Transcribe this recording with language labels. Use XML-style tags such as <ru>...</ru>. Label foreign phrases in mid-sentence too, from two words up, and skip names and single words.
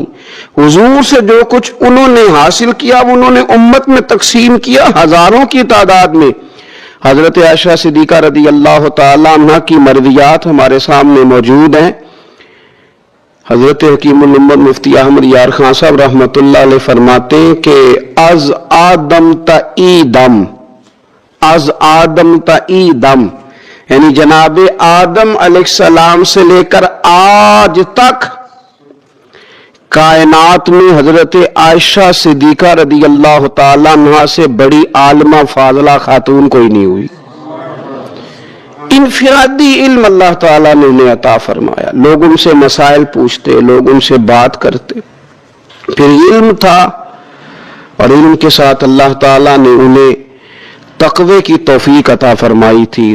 <ur>حضور سے جو کچھ انہوں نے حاصل کیا وہ انہوں نے امت میں تقسیم کیا ہزاروں کی تعداد میں۔ حضرت عائشہ صدیقہ</ur> <ar>رضی اللہ تعالیٰ عنہ</ar> <ur>کی مرویات ہمارے سامنے موجود ہیں۔ حضرت حکیم الامت مفتی احمد یار خان صاحب</ur> <ar>رحمت اللہ علیہ</ar> <ur>فرماتے ہیں کہ</ur> <fa>از آدم تا ایدم، از آدم تا ایدم</fa> <ur>یعنی جناب آدم</ur> <ar>علیہ السلام</ar> <ur>سے لے کر آج تک کائنات میں حضرت عائشہ صدیقہ</ur> <ar>رضی اللہ تعالیٰ عنہ</ar> <ur>سے بڑی عالمہ فاضلہ خاتون کوئی نہیں ہوئی۔ انفرادی علم اللہ تعالیٰ نے انہیں عطا فرمایا، لوگ ان سے مسائل پوچھتے، لوگ ان سے بات کرتے، پھر علم تھا اور علم کے ساتھ اللہ تعالیٰ نے انہیں تقوی کی توفیق عطا فرمائی تھی۔</ur>